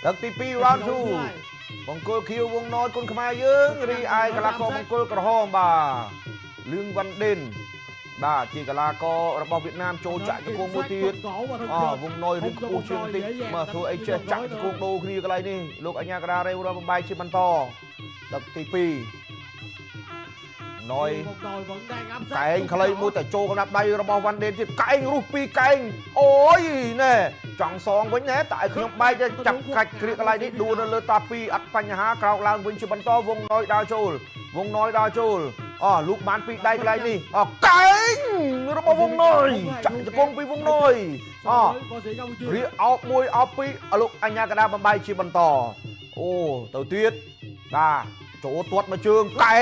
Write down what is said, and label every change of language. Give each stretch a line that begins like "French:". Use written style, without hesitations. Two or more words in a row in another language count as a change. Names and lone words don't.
Khmer: ទឹកទី2 round 2បង្គោលខៀវវងណយគុណខ្មែរយើងរីឯកីឡាករបង្គោលក្រហមបាទលឿងវ៉ាន់ដេនបាទជាកីឡាកររបស់វៀតណាមចូលចាក់ជង្គង់មួយទៀតវងណយរៀងខ្ពស់ជាងបន្តិចមកធ្វើអីចេះចាក់ជង្គង់ដូរគ្នាកន្លែងនេះលោកអញ្ញាកដារេវរបំបែកជាបន្តទឹកទី2ណយ
Vietnamese: vẫn đang áp sát
Khmer: កែងខ្លីមួយតែចូលកណ្ដាប់ដៃរបស់វ៉ាន់ដេនទៀតកែងរុះពីរកែងអូយណែចង់សងវិញណែតែឲ្យខ្ញុំបែកចាប់កាច់គ្រាកន្លែងនេះដួលនៅលើតា2អត់បញ្ហាក្រោកឡើងវិញជាបន្តវងណយដើរចូលវងណយដើរចូលលូ កបានពីដៃកន្លែងនេះកែងរបស់វងណយចាក់ជង្គង់ពីវងណយរៀកអោប1អោប2លោកអញ្ញាកណ្ដាលបំបែកជាបន្តអូទៅទៀតបាទចូលទាត់មកជើងកែ